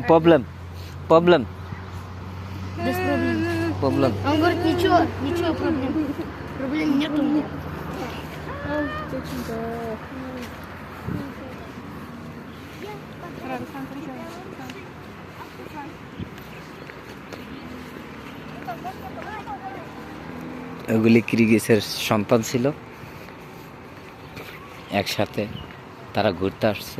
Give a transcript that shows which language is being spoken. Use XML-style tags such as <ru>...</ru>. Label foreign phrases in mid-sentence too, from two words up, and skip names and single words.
<ru>Без проблем. Он говорит, ничего, проблем нет у меня.</ru> <bn>ওগুলি কিরগিজের সন্তান ছিল, একসাথে তারা ঘুরতে আসছে।</bn>